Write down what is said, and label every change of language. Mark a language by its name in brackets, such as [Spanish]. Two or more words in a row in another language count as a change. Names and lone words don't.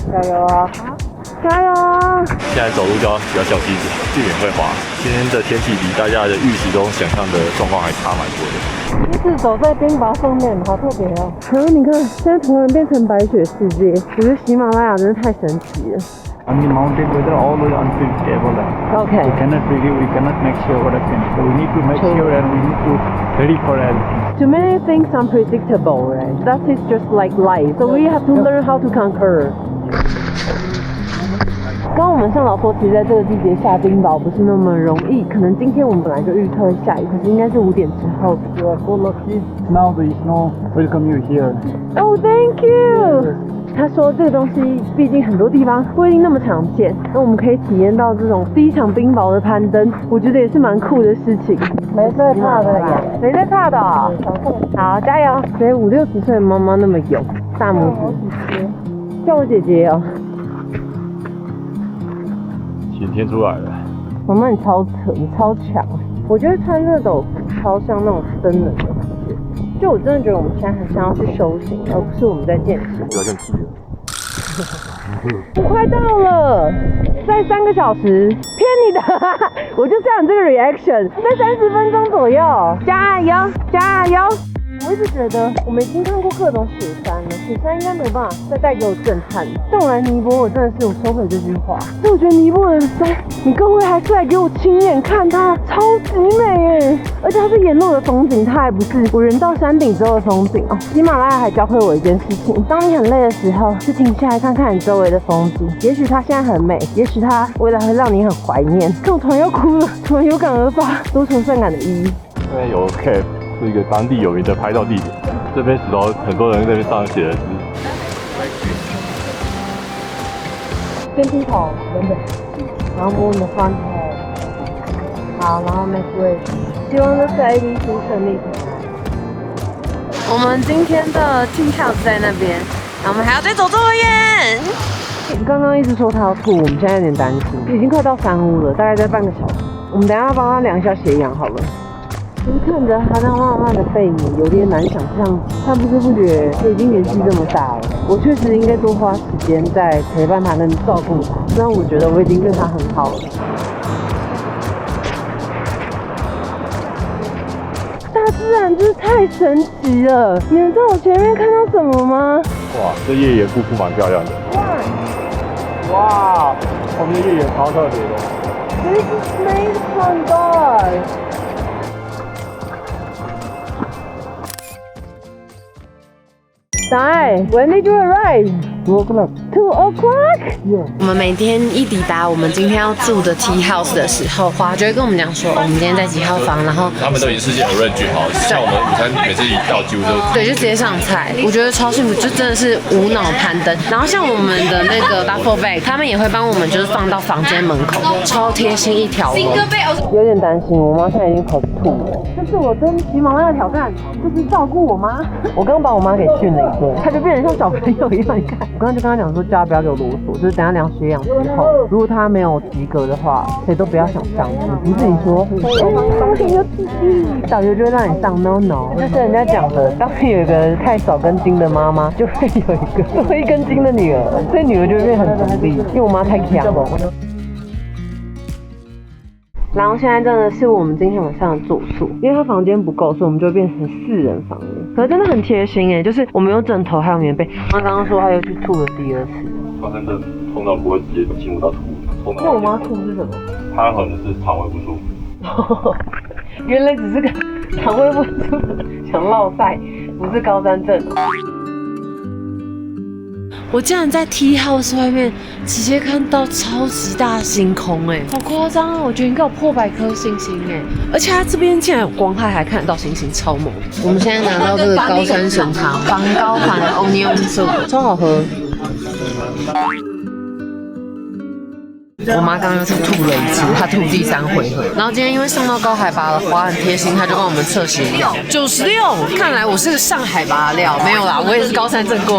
[Chinese] 加油啊！加油啊！現在走路就要比較小心一點，避免會滑。今天的天氣比大家的預期中想象的狀況還差蠻多的。就是走在冰雹上面，好特別哦。你看，現在突然變成白雪世界，我覺得喜馬拉雅真的太神奇了。 [English] And the mountain weather always unpredictable. Okay. We cannot predict, we cannot make sure what happens. So we need to make sure and we need to ready for everything. Too many things unpredictable, right? That is just like life. So we have to learn how to conquer. [Chinese] 刚刚我們向導說，其實在這個季節下冰雹不是那麼容易，可能今天我們本來就預測會下雨，可是應該是5點之後。 [English] You are so lucky. Now the snow welcome you here. Oh, thank you. [Chinese] 他說這個東西畢竟很多地方不一定那麼常見，那我們可以體驗到這種第一場冰雹的攀登，我覺得也是蠻酷的事情。沒在怕的呀，沒在怕的哦。好，加油！所以5、60歲的媽媽那麼勇，大拇指。叫我姐姐哦。晴天出來了。媽媽你超扯，你超強。我覺得穿熱斗超像那種僧人的感覺。就我真的覺得我們現在很想要去修行，而不是我們在健身。不要這樣急了。我快到了，再3個小時，騙你的，我就是要你這個 reaction，在30分鐘左右，加油，加油！我一直覺得我們已經看過各種雪山了，雪山應該沒有辦法再帶給我震撼。但我來尼泊爾，我真的是我收回這句話，因為我覺得尼泊爾的山，你各位還是來給我親眼看它，超級美耶！而且它是沿路的風景，它還不是我人到山頂之後的風景哦。喜馬拉雅還教會我一件事情，當你很累的時候，就停下來看看你周圍的風景，也許它現在很美，也許它未來會讓你很懷念。看我突然要哭了，突然有感而發，多愁善感的意義。這邊有 cave，是一個當地有名的拍照地點。這邊石頭很多人在那邊上寫的字。跟低頭，等等，然後摸你的 [English] front head， [Chinese] 好，然後 [English] make wish， [Chinese] 希望這次 ABC 順利。我們今天的 [English] tea house [Chinese] 在那邊，然後我們還要再走這麼遠。剛剛一直說他要吐，我們現在有點擔心，已經快到山屋了，大概在半個小時。我們等一下幫他量一下血氧好了。其實看着他那慢慢的背影，有點難想象，他不知不覺就已經年紀這麼大了。我確實應該多花時間在陪伴他跟照顧他，雖然我覺得我已經對他很好了。大自然真是太神奇了！你們在我前面看到什麼嗎？哇，這頁岩瀑布蠻漂亮的。哇，後面頁岩超特別的。 [English] This is made from gold. Dai, when did you arrive? 2 o'clock. 2 o'clock? Yeah. [Chinese] 我们每天一抵達我們今天要住的 [English] tea house [Chinese] 的時候，華就會跟我們講說，我們今天在幾號房，然後他們都已經事先有認據好，像我們午餐每次一到幾乎就對，就直接上菜，我覺得超幸福，就真的是無腦攀登。然後像我們的那個 [English] duffel bag， [Chinese] 他們也會幫我們就是放到房間門口，超貼心一條龍。有點擔心，我媽現在已經跑吐了。這是我跟騎馬拉的挑戰，就是照顧我媽。我剛把我媽給訓了一頓，她就變成像小朋友一樣。你看，我剛剛就跟她講說，叫她不要給我囉嗦，就是等下量血氧之後，如果她沒有及格的話，誰都不要想上。你自己說，風險有刺激，導遊就會讓你上 [English] no no。 [Chinese] 這是人家講的，當有一個太少根筋的媽媽，就會有一個多一根筋的女兒，所以女兒就會變很獨立，因為我媽太強了。然後現在真的是我們今天晚上的住宿，因為它房間不夠，所以我們就變成4人房了。可是真的很貼心哎，就是我們有枕頭還有棉被。媽剛剛說她又去吐了第2次。發生的痛到不會直接進入到吐。那我媽吐是什麼？她可能是腸胃不舒服。原來只是個腸胃不舒服，想落賽，不是高山症。我竟然在 [English] tea house [Chinese] 外面直接看到超級大星空哎，好誇張啊！我覺得應該有破100顆星星哎，而且它這邊竟然有光害，還看得到星星，超猛！我們現在拿到這個高山神湯，防高反 [English] onion soup， [Chinese] 超好喝。我媽剛剛又去吐了一次，她吐第3回合。然後今天因為上到高海拔了，華很貼心，她就幫我們測血壓96。看來我是個上海拔的料，沒有啦，我也是高山症過。